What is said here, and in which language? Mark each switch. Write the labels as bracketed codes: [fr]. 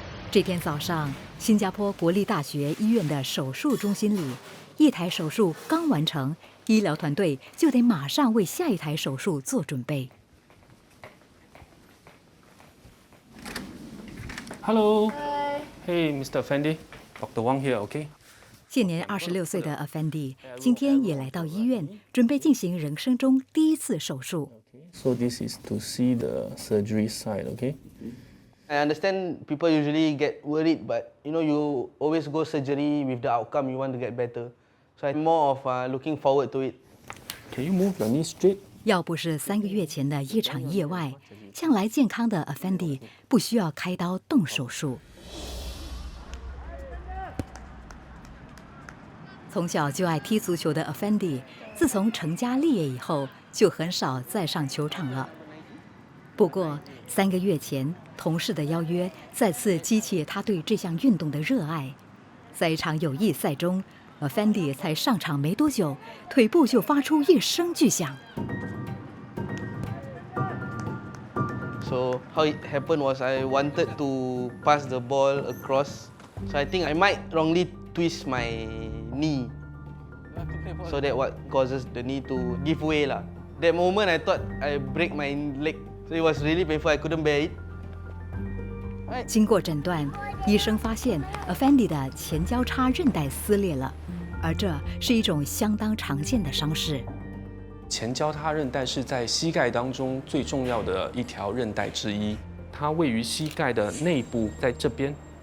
[zh] 这天早上，新加坡国立大学医院的手术中心里，一台手术刚完成，医疗团队就得马上为下一台手术做准备。 [en] Hello. Hey, Mr. Fendi. Dr. Wang here, okay? [zh] 现年26岁的 Effendi 今天也来到医院，准备进行人生中第一次手术。 [en] So this is to see the surgery side, okay? I understand people usually get worried, but you always go surgery with the outcome you want to get better. So I'm more of looking forward to it. Can you move your knee straight? [zh] 要不是3个月前的一场意外，向来健康的 Effendi 不需要开刀动手术。从小就爱踢足球的 Effendi， 自从成家立业以后，就很少再上球场了。不过3个月前，同事的邀约再次激起他对这项运动的热爱。在一场友谊赛中， Effendi 才上场没多久，腿部就发出一声巨响。 [en] So how it happened was I wanted to pass the ball across. So I think I might wrongly twist my knee. So that what causes the knee to give way lah. That moment I thought I break my leg. So it was really painful. I couldn't bear it. [zh] 经过诊断，医生发现 Effendi 的前交叉韧带撕裂了，而这是一种相当常见的伤势。前交叉韧带是在膝盖当中最重要的一条韧带之一，它位于膝盖的内部，在这边。